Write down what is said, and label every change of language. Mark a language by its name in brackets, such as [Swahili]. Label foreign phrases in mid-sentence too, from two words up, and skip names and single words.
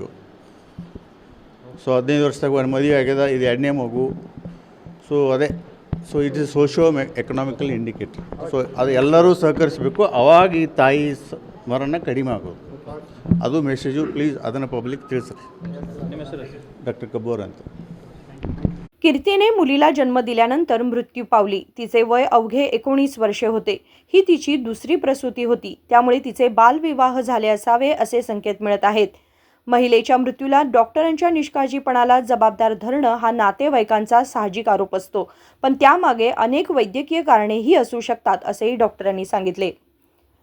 [Kannada] ಸೊ 15 ವರ್ಷದಾಗ ಒಂದು ಮದುವೆ ಆಗ್ಯದ, ಇದು 2ನೇ ಮಗು. [English] ಸೊ ಅದೇ, so it is socio economical indicator. [Kannada] ಸೊ ಅದು ಎಲ್ಲರೂ ಸಹಕರಿಸಬೇಕು, ಅವಾಗ ಈ ತಾಯಿ ಮರಣ ಕಡಿಮೆ ಆಗೋದು. ಅದು ಮೆಸೇಜು. ಪ್ಲೀಸ್ ಅದನ್ನು ಪಬ್ಲಿಕ್ ತಿಳಿಸ್ರಿ. ಡಾಕ್ಟರ್ ಕಬ್ಬೂರ್ ಅಂತ. [Marathi] कीर्तीने मुलीला जन्म दिल्यानंतर मृत्यू पावली. तिचे वय अवघे 19 वर्षे होते. ही तिची दुसरी प्रसूती होती, त्यामुळे तिचे बालविवाह झाले असावे असे संकेत मिळत आहेत. महिलेच्या मृत्यूला डॉक्टरांच्या निष्काळजीपणाला जबाबदार धरणं हा नातेवाईकांचा साहजिक आरोप असतो, पण त्यामागे अनेक वैद्यकीय कारणेही असू शकतात असेही डॉक्टरांनी सांगितले.